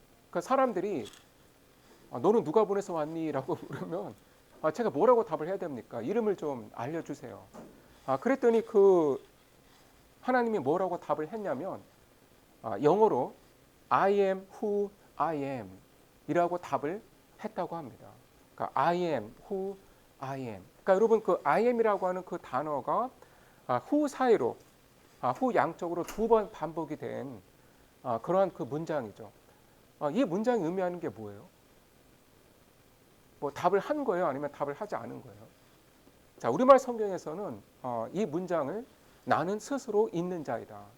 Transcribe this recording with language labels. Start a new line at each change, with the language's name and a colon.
Korean: 그 사람들이 너는 누가 보내서 왔니?라고 물으면 제가 뭐라고 답을 해야 됩니까? 이름을 좀 알려주세요. 그랬더니 하나님이 뭐라고 답을 했냐면 영어로
English: I am who I am
Korean: 이라고 답을 했다고 합니다. 그러니까
English: I am who I am.
Korean: 그러니까 여러분 I am이라고 하는 그 단어가 who 사이로 who 양쪽으로 2번 반복이 된 그러한 그 문장이죠. 이 문장이 의미하는 게 뭐예요? 뭐 답을 한 거예요? 아니면 답을 하지 않은 거예요? 자, 우리말 성경에서는 이 문장을 나는 스스로 있는 자이다.